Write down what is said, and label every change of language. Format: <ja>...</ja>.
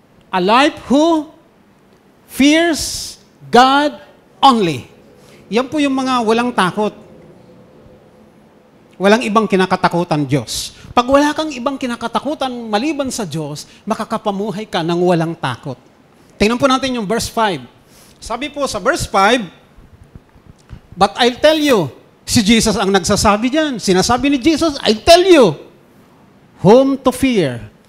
<en>A life who fears God only.</en> <tl>Yan po yung mga walang takot. Walang ibang kinakatakutan Diyos. Pag wala kang ibang kinakatakutan maliban sa Diyos, makakapamuhay ka ng walang takot. Tingnan po natin yung verse 5. Sabi po sa verse 5,</tl> <en>but I'll tell you,</en> <tl>si Jesus ang nagsasabi diyan. Sinasabi ni Jesus,</tl> <en>I'll tell you, whom to fear.</en>